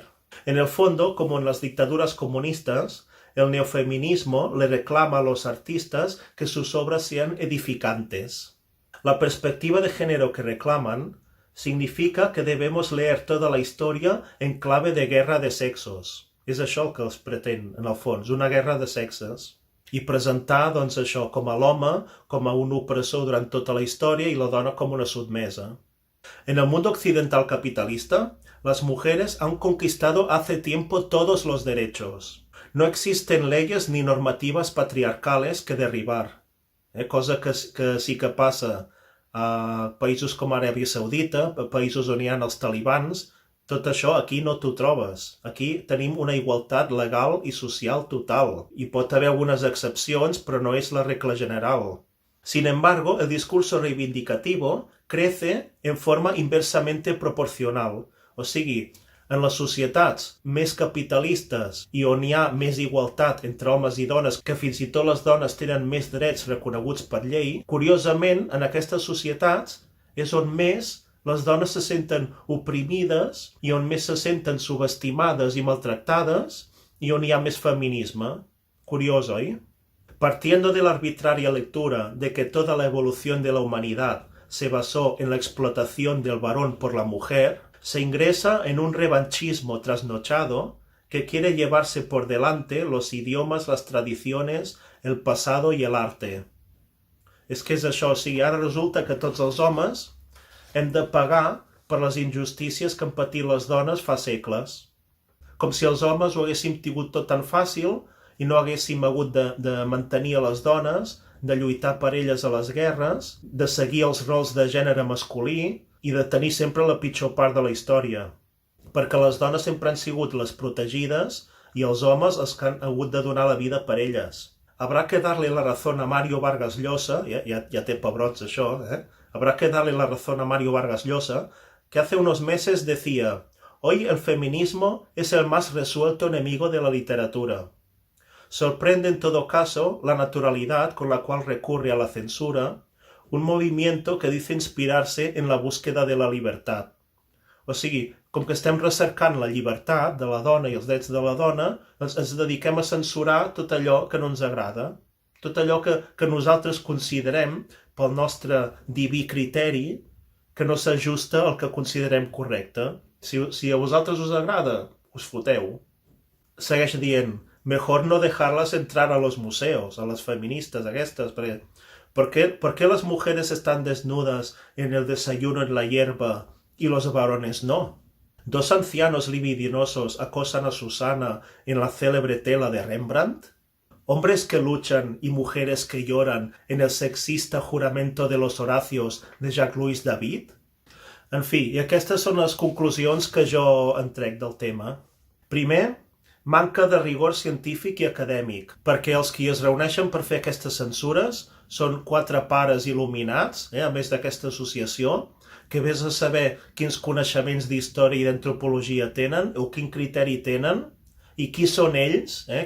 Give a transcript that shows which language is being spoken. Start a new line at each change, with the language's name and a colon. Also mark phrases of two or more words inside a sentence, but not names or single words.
Spanish: En el fondo, como en las dictaduras comunistas, el neofeminismo le reclama a los artistas que sus obras sean edificantes. La perspectiva de género que reclaman significa que debemos leer toda la historia en clave de guerra de sexos.
Catalan: És això el que els pretén, en el fons, una guerra de sexes. I presentar, doncs, això com a l'home, com a un opressor durant tota la història i la dona com una sotmesa.
Spanish: En el mundo occidental capitalista, las mujeres han conquistado hace tiempo todos los derechos. No existen leyes ni normativas patriarcales que derribar.
Catalan: Cosa que sí que passa a països com Aràbia Saudita, a països on hi ha els talibans, tot això aquí no t'ho trobes. Aquí tenim una igualtat legal i social total. Hi pot haver algunes excepcions, però no és la regla general.
Spanish: Sin embargo, el discurso reivindicativo crece en forma inversamente proporcional.
Catalan: O sigui, en les societats més capitalistes i on hi ha més igualtat entre homes i dones, que fins i tot les dones tenen més drets reconeguts per llei, curiosament, en aquestes societats és on més les dones se senten oprimides i on més se senten subestimades i maltractades y on hi ha més feminisme. Curiós, oi?
Spanish: Partiendo de la arbitraria lectura de que toda la evolución de la humanidad se basó en la explotación del varón por la mujer, se ingresa en un revanchismo trasnochado que quiere llevarse por delante los idiomas, las tradiciones, el pasado y el arte.
Catalan: És que és això, o sigui, ara resulta que tots els homes hem de pagar per les injustícies que han patit les dones fa segles. Com si els homes ho haguéssim tingut tot tan fàcil i no haguéssim hagut de mantenir a les dones, de lluitar per elles a les guerres, de seguir els rols de gènere masculí i de tenir sempre la pitjor part de la història. Perquè les dones sempre han sigut les protegides i els homes els que han hagut de donar la vida per elles.
Spanish: Habrá que darle la razón a Mario Vargas Llosa,
Catalan: ja té pebrots això,
Spanish: Habrá que darle la razón a Mario Vargas Llosa, que hace unos meses decía: hoy el feminismo es el más resuelto enemigo de la literatura. Sorprende en todo caso la naturalidad con la cual recurre a la censura, un movimiento que dice inspirarse en la búsqueda de la libertad.
Catalan: O sigui, com que estem recercant la llibertat de la dona i els drets de la dona, doncs ens dediquem a censurar tot allò que no ens agrada, tot allò que nosaltres considerem, pel nostre diví criteri, que no s'ajusta al que considerem correcte. Si a vosaltres us agrada, us foteu. Segueix dient:
Spanish: mejor no dejarlas entrar a los museos, a las feministas
Catalan: aquestes, perquè
Spanish: ¿por qué las mujeres están desnudas en el desayuno en la hierba y los varones no? Dos ancianos libidinosos acosan a Susana en la célebre tela de Rembrandt. Hombres que luchan y mujeres que lloran en el sexista juramento de los Horacios de Jacques-Louis David.
Catalan: En fi, i aquestes són les conclusions que jo en trec del tema. Primer, manca de rigor científic i acadèmic, perquè els qui es reuneixen per fer aquestes censures són 4 pares il·luminats, a més d'aquesta associació, que vés a saber quins coneixements d'història i d'antropologia tenen o quin criteri tenen i qui són ells,